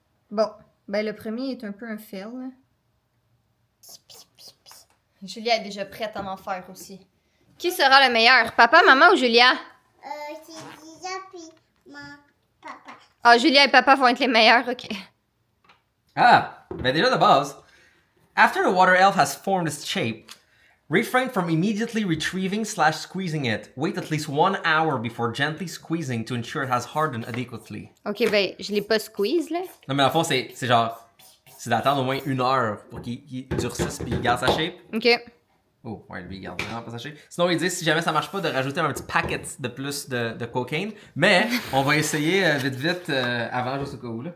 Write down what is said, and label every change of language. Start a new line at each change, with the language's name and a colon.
French: Bon, ben le premier est un peu un fail, là. Julia est déjà prête à en faire aussi. Qui sera le meilleur, papa, maman ou Julia? C'est déjà puis mon papa. Ah, Julia et papa vont être les meilleurs, ok. Ah! Ben déjà de base.
English: After the water elf has formed its shape, refrain from immediately retrieving / squeezing it. Wait at least 1 hour before gently squeezing to ensure it has hardened adequately.
French: Ok, ben, je l'ai pas squeeze, là. Non, mais en fond, c'est genre. C'est d'attendre au moins 1 heure pour qu'il durcisse puis il garde sa shape. Ok. Oh, ouais, lui, il garde vraiment pas sa shape. Sinon, ils disent si jamais ça marche pas, de rajouter un petit packet de plus de cocaine. Mais on va essayer vite avant juste au cas où. Là.